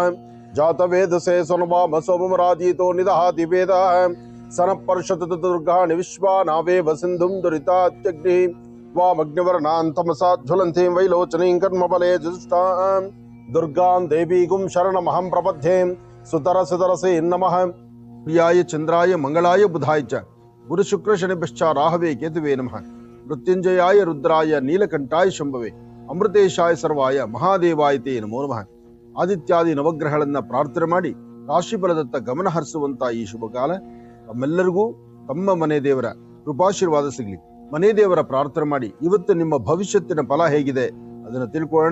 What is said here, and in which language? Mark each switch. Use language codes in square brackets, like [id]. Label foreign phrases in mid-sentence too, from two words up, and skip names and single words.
[sa] जातवेदसे सोमवाम सोमराजितो निदहाति वेदः सनपर्षत दुर्गाणि विश्वानावेव सिन्धुं दुरितात्यग्निः वामग्निवर्णां तमसा ज्वलन्तीं वैलोचनीं कर्मबले जुष्टां दुर्गां देवीगुं शरणमहं प्रपद्ये। सुतरसे नमः। प्रियाय चंद्राय मंगलाय बुधाय च गुरु शुक्र शनिभ्यश्च राहवे केतुवे नमः। मृत्युंजयाय रुद्राय नीलकंठाय शंभवे ಅಮೃತೇಶಾಯ ಸರ್ವಾಯ ಮಹಾದೇವಾಯ ತೇ ನಮೋ ನಮಃ. [kn] ಆದಿತ್ಯಾದಿ ನವಗ್ರಹಗಳನ್ನ ಪ್ರಾರ್ಥನೆ ಮಾಡಿ ರಾಶಿಫಲದತ್ತ ಗಮನ ಹರಿಸುವಂತ ಈ ಶುಭ ಕಾಲ ತಮ್ಮೆಲ್ಲರಿಗೂ ತಮ್ಮ ಮನೆ ದೇವರ ಕೃಪಾಶೀರ್ವಾದ ಸಿಗಲಿ. ಮನೆ ದೇವರ ಪ್ರಾರ್ಥನೆ ಮಾಡಿ ಇವತ್ತು ನಿಮ್ಮ ಭವಿಷ್ಯತ್ತಿನ ಫಲ ಹೇಗಿದೆ ಅದನ್ನು ತಿಳ್ಕೊಳ್ಳೋಣ.